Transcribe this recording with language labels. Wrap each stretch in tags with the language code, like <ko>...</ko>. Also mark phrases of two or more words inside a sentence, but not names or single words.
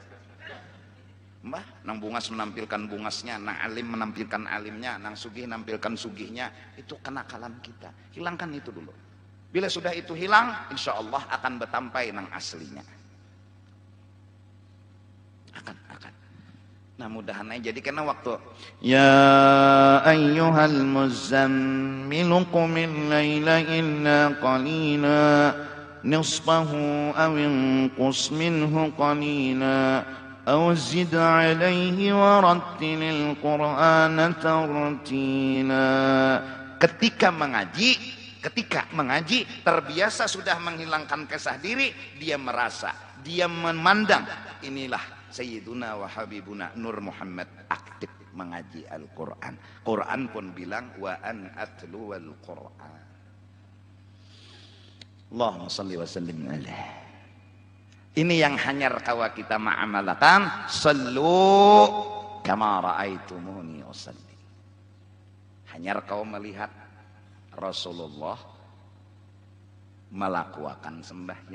<bjn>Mbah, nang bungas menampilkan bungasnya, nang alim menampilkan alimnya, nang sugih menampilkan sugihnya.</bjn> <id>Itu kenakalan kita. Hilangkan itu dulu.</id> <bjn>Bila sudah itu hilang,</bjn> <ar>إن شاء الله</ar> <bjn>akan bertampai nang aslinya. Akan. Nah mudahan aja jadi karena waktu</bjn> <ar>يا أيها المزمل قم الليل إلا قليلا نصفه أو انقص منه قليلا أو زد عليه ورتل القرآن ترتيلا.</ar> <id>Ketika mengaji terbiasa sudah menghilangkan kesah diri, dia merasa, dia memandang inilah</id> <ar>سيدنا وحبيبنا</ar> <id>Nur Muhammad aktif mengaji Al-Quran. Quran pun bilang</id> <ar>وأن أتلو القرآن. اللهم صل وسلم عليه.</ar> <bjn>Ini yang hanyar kawa kita ma'amalakan.</bjn> <ar>صلوا كما رأيتموني أصلي.</ar> <id>Hanya kau melihat Rasulullah melakukan sembahyang.</id>